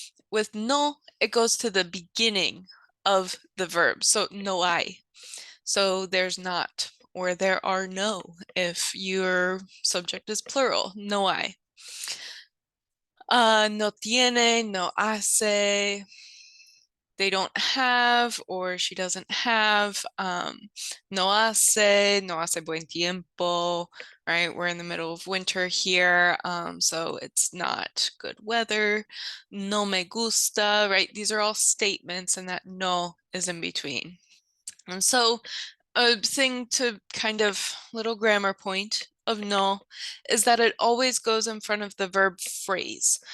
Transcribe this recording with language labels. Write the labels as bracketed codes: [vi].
[en] With no, it goes to the beginning of the verb. So [es] no hay. [en] So there's not, or there are no, if your subject is plural, [es] no hay. No tiene, no hace, [en] they don't have, or she doesn't have. [es] No hace buen tiempo, [en] right? We're in the middle of winter here, so it's not good weather. [es] No me gusta, [en] right? These are all statements, and that no is in between. And so a thing to kind of little grammar point of no is that it always goes in front of the verb phrase.